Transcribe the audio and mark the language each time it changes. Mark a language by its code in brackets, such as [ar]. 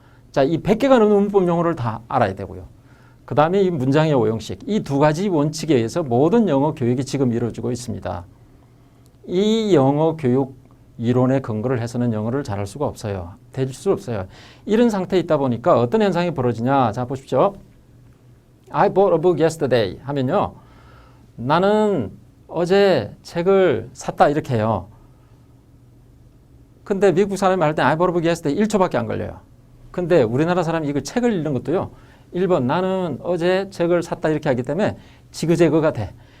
[ko] 자, 이 100개가 넘는 문법 용어를 다 알아야 되고요. 그 다음에 이 문장의 오형식, 이 두 가지 원칙에 의해서 모든 영어 교육이 지금 이루어지고 있습니다. 이 영어 교육 이론에 근거를 해서는 영어를 잘할 수가 없어요. 될 수 없어요. 이런 상태에 있다 보니까 어떤 현상이 벌어지냐. 자, 보십시오. [en] I bought a book yesterday [ko] 하면요. 나는 어제 책을 샀다 이렇게 해요. 근데 미국 사람이 말할 때 [en] I bought a book yesterday [ko] 1초밖에 안 걸려요. 근데 우리나라 사람이 이걸 책을 읽는 것도요. 1번 나는 어제 책을 샀다 이렇게 하기 때문에 지그재그가 돼.